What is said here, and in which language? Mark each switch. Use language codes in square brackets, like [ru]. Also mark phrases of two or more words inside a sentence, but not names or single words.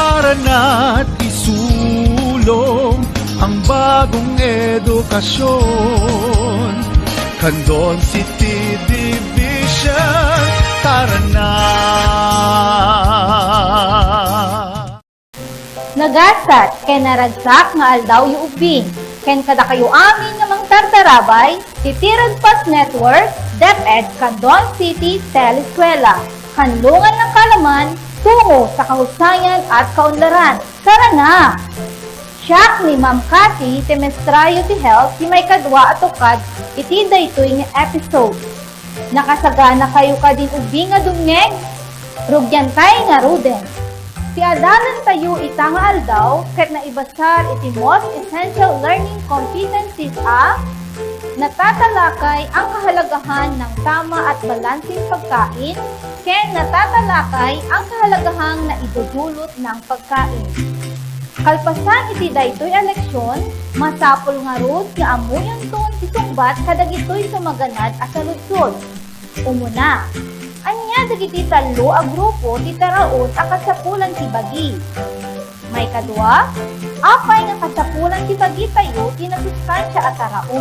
[tl] Tara na't isulong ang bagong edukasyon. Candon City Division, tara na! [ilo] Nagasat, ken naragsak nga aldaw yu ubing, ken kada kayo amin nga mang tartarabay, Titirad Pas Network, DepEd Candon City Teleskwela, [tl] kanlungan ng kalaman, tungo sa kahusayan at kaunlaran. Tara na! [ilo] Siyak ni Ma'am Cathy, Temestrayo ti Health, ti may kadwa at ukad, iti daytoy nga episode. Nakasagana kayo ka din ubing nga dumngeg? Rugyan tayo nga ruden. Ti adalan tayo ita nga aldaw, ket naibasar iti [en] most essential learning competencies [tl] natatalakay ang kahalagahan ng tama at balansing pagkain, [ilo] ken [tl] natatalakay ang kahalagahang naidudulot ng pagkain. [ilo] Kalpasan iti daytoy leksyon, masapol nga rod nga amuyan ton isungbat kadagitoy sumaganad a saludsod. Umuna, anya dagiti talo a grupo ti taraon a kasapulan ti bagi. May kadua, apay nga kasapulan ti bagi tayo ti nasustansya a taraon.